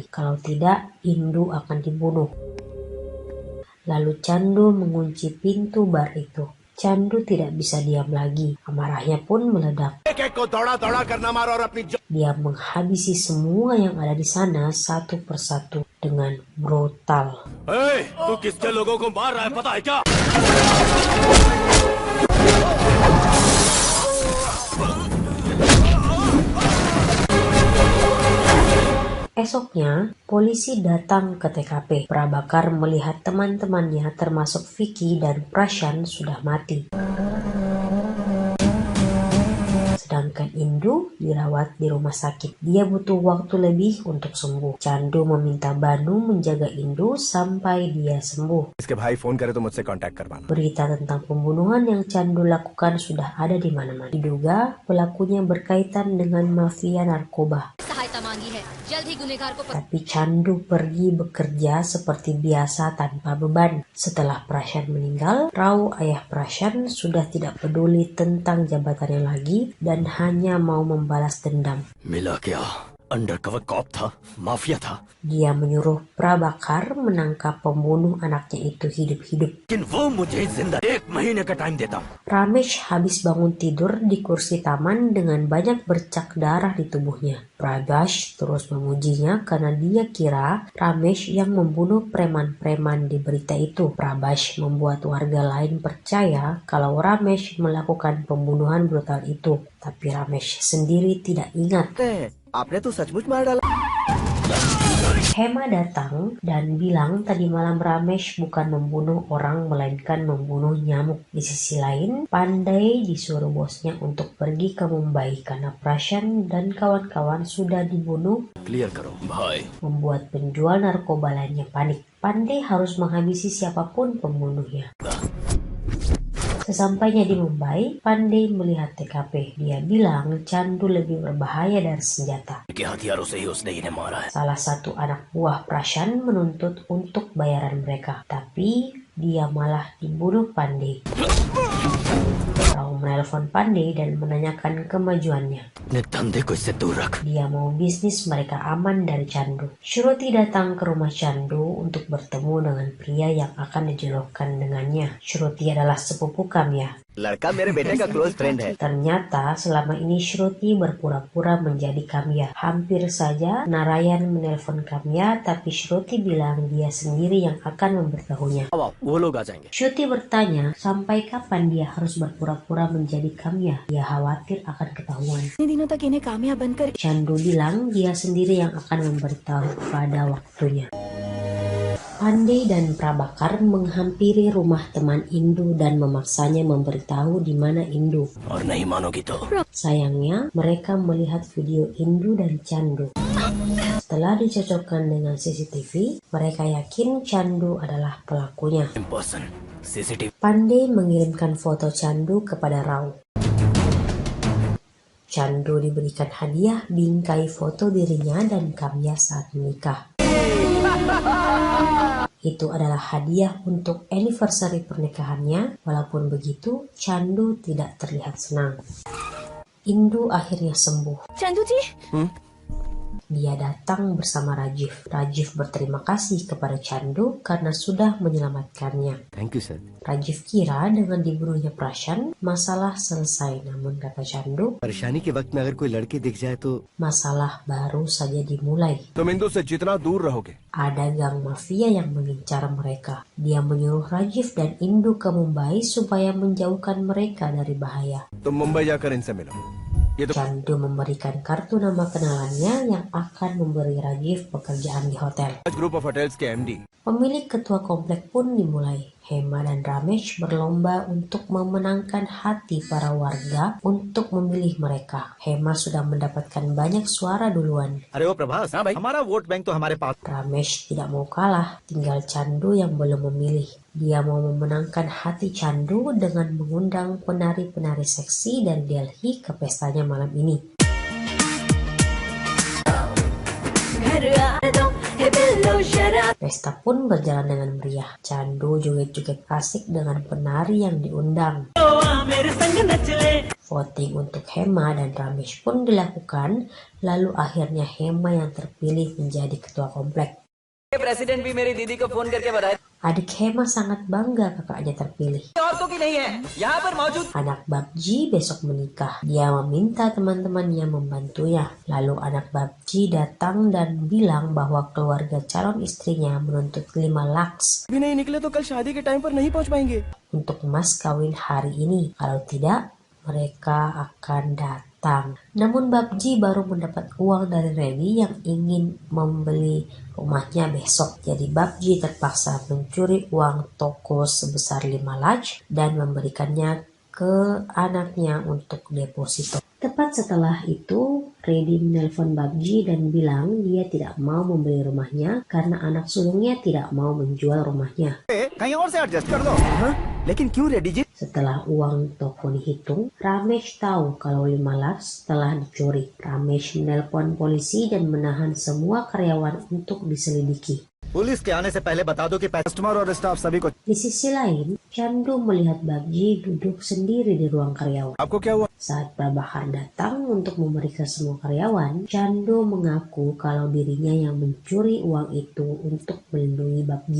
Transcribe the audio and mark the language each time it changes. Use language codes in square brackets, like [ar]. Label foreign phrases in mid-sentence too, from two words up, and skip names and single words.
[id] Kalau tidak, Indu akan dibunuh. Lalu Chandu mengunci pintu bar itu. Chandu tidak bisa diam lagi. Amarahnya pun meledak. Dia menghabisi semua yang ada di sana satu persatu dengan brutal. [hi] तू किसके लोगों को मार रहा है पता है क्या [id] Esoknya, polisi datang ke TKP. Prabakar melihat teman-temannya termasuk Vicky dan Prashan sudah mati. Sedangkan Indu dirawat di rumah sakit. Dia butuh waktu lebih untuk sembuh. Chandu meminta Banu menjaga Indu sampai dia sembuh. [hi] इसके भाई फोन करे तो मुझसे कांटेक्ट करवाना [id] Berita tentang pembunuhan yang Chandu lakukan sudah ada di mana-mana. Diduga pelakunya berkaitan dengan mafia narkoba. [hi] सहायता मांगी है जल्द ही गुनहगार को [id] Tapi Chandu pergi bekerja seperti biasa tanpa beban. Setelah Prashan meninggal, Rao ayah Prashan sudah tidak peduli tentang jabatannya lagi dan hanya mau membalas dendam. [hi] मिला क्या [en] undercover cop [hi] था, माफिया था, [id] Dia menyuruh Prabakar menangkap pembunuh anaknya itu hidup-hidup. [hi] लेकिन वो मुझे जिंदा 1 महीने का टाइम देता. [id] Ramesh habis bangun tidur di kursi taman dengan banyak bercak darah di tubuhnya. Prabhash terus memujinya karena dia kira Ramesh yang membunuh preman-preman di berita itu. Prabhash membuat warga lain percaya kalau Ramesh melakukan pembunuhan brutal itu. Tapi Ramesh sendiri tidak ingat. [hi] आपने तो सचमुच मार डाला. [id] Hema datang dan bilang tadi malam Ramesh bukan membunuh orang melainkan membunuh nyamuk. Di sisi lain, Pandey disuruh bosnya untuk pergi ke Mumbai karena Prashan dan kawan-kawan sudah dibunuh, [hi] क्लियर करो भाई. [id] membuat penjual narkoba lainnya panik. Pandey harus menghabisi siapapun pembunuhnya. Sesampainya di Mumbai, Pandey melihat TKP. Dia bilang candu lebih berbahaya dari senjata. [hi] के हथियारों से ही उसने इन्हें मारा है. [id] Salah satu anak buah Prashan menuntut untuk bayaran mereka, tapi dia malah dibunuh Pandey. Rao menelpon Pandey dan menanyakan kemajuannya. [hi] अपने धंधे को इससे दूर रख. [id] Dia mau bisnis mereka aman dari candu. Shruti datang ke rumah candu untuk bertemu dengan pria yang akan dijodohkan dengannya. Shruti adalah sepupu Kamya. [hi] लड़का मेरे बेटे का [en] close friend [hi] है. [id] Ternyata selama ini Shruti berpura-pura menjadi Kamya. Hampir saja Narayan menelpon Kamya, tapi Shruti bilang dia sendiri yang akan memberitahunya. [hi] वो लोग आ जाएंगे. [id] Shruti bertanya sampai kapan dia harus berpura-pura menjadi Kamya. Dia khawatir akan ketahuan. [hi] इतने दिनों तक इन्हें कामयाब बनकर [id] Chandu bilang dia sendiri yang akan memberitahu pada waktunya. Pandey dan Prabakar menghampiri rumah teman Indu dan memaksanya memberitahu di mana Indu. [hi] और नहीं मानोगी तो [id] Sayangnya, mereka melihat video Indu dan Chandu. Setelah dicocokkan dengan CCTV, mereka yakin Chandu adalah pelakunya. [en] in person CCTV. [id] Pandey mengirimkan foto Chandu kepada Rao. Chandu diberikan hadiah bingkai foto dirinya dan Kamya saat menikah. Itu adalah hadiah untuk anniversary pernikahannya. Walaupun begitu, Chandu tidak terlihat senang. Indu akhirnya sembuh. [hi] चंदू जी [id] Dia datang bersama Rajiv. Rajiv berterima kasih kepada Chandu karena sudah menyelamatkannya. [en] thank you sir. [id] Rajiv kira dengan dibunuhnya Prashan, masalah selesai. Namun kata Chandu, [hi] परेशानी के वक्त में अगर कोई लड़की दिख जाए तो [id] masalah baru saja dimulai. [hi] तुम इंदु से जितना दूर रहोगे [id] Ada gang mafia yang mengincar mereka. Dia menyuruh Rajiv dan Indu ke Mumbai supaya menjauhkan mereka dari bahaya. तुम मुंबई जाकर इनसे मिलो. ये तो Chandu memberikan kartu nama kenalannya yang akan memberi Rajiv pekerjaan di hotel. [en] group of hotels के MD. [id] Pemilik ketua komplek pun dimulai. Hema dan Ramesh berlomba untuk memenangkan hati para warga untuk memilih mereka. Hema sudah mendapatkan banyak suara duluan. [hi] अरे वो प्रभास, हाँ भाई, हमारा [en] vote bank [hi] तो हमारे पास. [id] Ramesh tidak mau kalah, tinggal Chandu yang belum memilih. Dia mau memenangkan hati Chandu dengan mengundang penari-penari seksi dari Delhi ke pestanya malam ini. Pesta pun berjalan dengan meriah. Chandu joget-joget asik dengan penari yang diundang. Voting untuk Hema dan Ramesh pun dilakukan, lalu akhirnya Hema yang terpilih menjadi ketua komplek. [hi] प्रेसिडेंट भी मेरी दीदी को फोन करके बताया [id] Adik Hema sangat bangga kakaknya terpilih. [hi] औरतों की नहीं है यहाँ पर मौजूद. [id] Anak Babji besok menikah. Dia meminta teman-temannya membantunya. Lalu anak Babji datang dan bilang bahwa keluarga calon istrinya menuntut 5 lakhs [hi] भी नहीं निकले तो कल शादी के टाइम पर नहीं पहुंच पाएंगे. [id] untuk mas kawin hari ini. Kalau tidak, mereka akan datang. Namun Babji baru mendapat uang dari Reddy yang ingin membeli rumahnya besok. Jadi Babji terpaksa mencuri uang toko sebesar 5 lakh dan memberikannya ke anaknya untuk deposito. Tepat setelah itu, Reddy menelpon Babji dan bilang dia tidak mau membeli rumahnya karena anak sulungnya tidak mau menjual rumahnya. [hi] कहीं और से एडजस्ट कर दो. लेकिन क्यों रेड्डी जी? [id] Setelah uang toko dihitung, Ramesh tahu kalau 5 lakhs telah dicuri. Ramesh menelpon polisi dan menahan semua karyawan untuk diselidiki. [hi] पुलिस के आने से पहले बता दो कि पैसे कस्टमर और स्टाफ सभी को। [id] Di sisi lain, Chandu melihat Bagji duduk sendiri di ruang karyawan. [hi] आपको क्या हुआ? [id] Saat Prabhakar datang untuk memeriksa semua karyawan, Chandu mengaku kalau dirinya yang mencuri uang itu untuk melindungi Bagji.